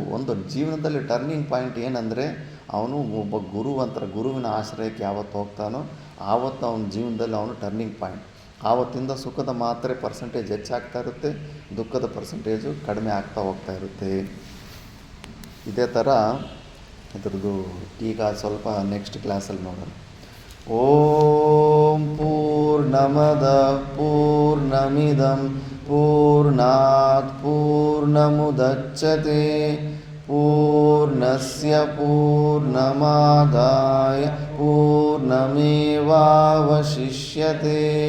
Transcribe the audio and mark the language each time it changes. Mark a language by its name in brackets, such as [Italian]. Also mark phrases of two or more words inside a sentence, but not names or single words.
[Kannada] ಒಂದು ಜೀವನದಲ್ಲಿ [English] turning point [Kannada] ಏನಂದರೆ, ಅವನು ಒಬ್ಬ ಗುರುವಿನ ಆಶ್ರಯಕ್ಕೆ ಯಾವತ್ತು ಹೋಗ್ತಾನೋ ಆವತ್ತು ಅವನ ಜೀವನದಲ್ಲಿ ಅವನು [English] turning point. [Kannada] ಆವತ್ತಿಂದ ಸುಖದ ಮಾತ್ರೆ ಪರ್ಸೆಂಟೇಜ್ ಹೆಚ್ಚಾಗ್ತಾ ಇರುತ್ತೆ, ದುಃಖದ ಪರ್ಸೆಂಟೇಜು ಕಡಿಮೆ ಆಗ್ತಾ ಹೋಗ್ತಾ ಇರುತ್ತೆ. ಇದೇ ಥರ ಇದ್ರದ್ದು ಈಗ ಸ್ವಲ್ಪ ನೆಕ್ಸ್ಟ್ ಕ್ಲಾಸಲ್ಲಿ ನೋಡೋಣ. [Sanskrit] ಓಂ ಪೂರ್ಣಮದ ಪೂರ್ಣಮಿದಂ ಪೂರ್ಣಾತ್ ಪೂರ್ಣಮುದಚ್ಯತೆ ಪೂರ್ಣಸ್ಯ ಪೂರ್ಣಮಾದಾಯ ಪೂರ್ಣಮೇವಾವಶಿಷ್ಯತೆ.